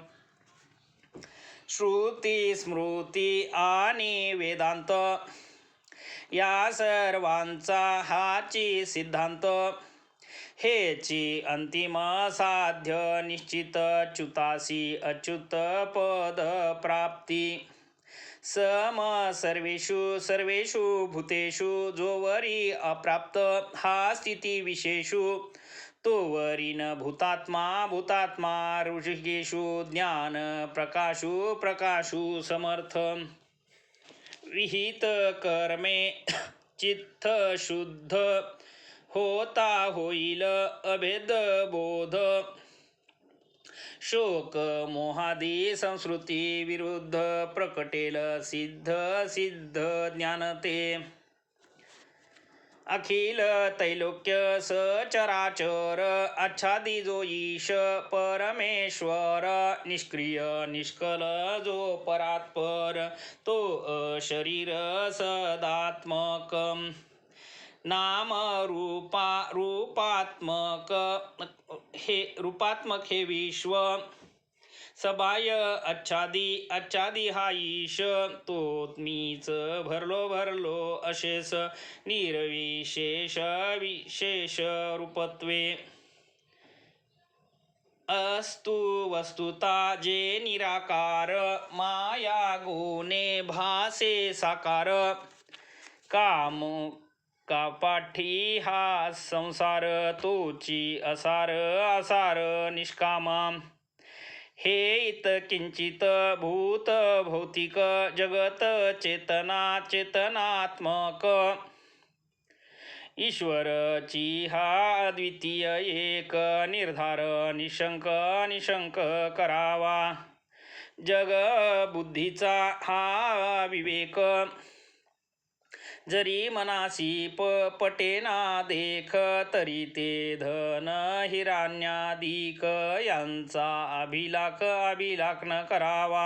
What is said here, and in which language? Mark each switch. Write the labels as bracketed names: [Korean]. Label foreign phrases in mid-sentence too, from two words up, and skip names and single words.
[Marathi] श्रुती स्मृती आणि वेदांत या सर्वांचा हाची सिद्धांत. हेची अंतिम साध्य निश्चित च्युतासी अच्युत पद प्राप्ती. [Sanskrit] सम सर्वेषु भूतेषु [Marathi] जोवरी अप्राप्त हा स्थिती विशेषु तोवरी न भूतात्मा ऋषिकेषु ज्ञान प्रकाशु समर्थ. विहित कर्मे चित्त शुद्ध होता होईल अभेद बोध. शोक मोहादी संस्कृती विरुद्ध प्रकटेल सिद्ध ज्ञान ते. अखिल तैलोक्य सचराचर आच्छादी जो ईश परमेश्वर निष्क्रिय निष्कल जो परात्पर तो अशरीर सदात्मक. नाम रूपात्मक हे विश्व सबाय आच्छादी हा ईश तो मीच भरलो अशेष निर्विशेष विशेष रूपत्वे. अस्तु वस्तुता जे निराकार माया गुणे भासे साकार. काम कापाठी हा संसार तोची आसार निष्कामा. हे इत किंचित भूत भौतिक जगत चेतनात्मक. ईश्वरची हा अद्वितीय एक निर्धार निशंक करावा. जग बुद्धीचा हा विवेक जरी मनासी पटेना देख तरी ते धन हिरण्यादिक यांचा अभिलाख न करावा.